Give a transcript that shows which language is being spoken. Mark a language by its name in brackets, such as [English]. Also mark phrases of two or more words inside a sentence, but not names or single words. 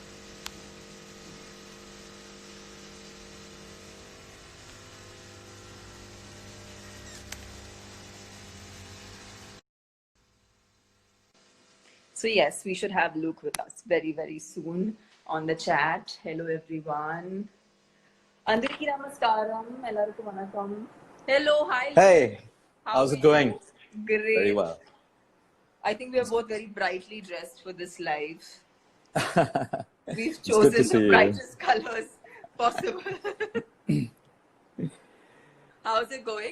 [English] So yes, we should have Luke with us very soon on the chat. Hello everyone. [Telugu] అందరికీ నమస్కారం. [Tamil] எல்லாருக்கு வணக்கம். [English] Hello, hi Luke. Hey, How how's are it going? you? Very Great. well. I think we are both very brightly dressed for this live. We've It's good to chosen the see you. brightest colors possible. How's it going?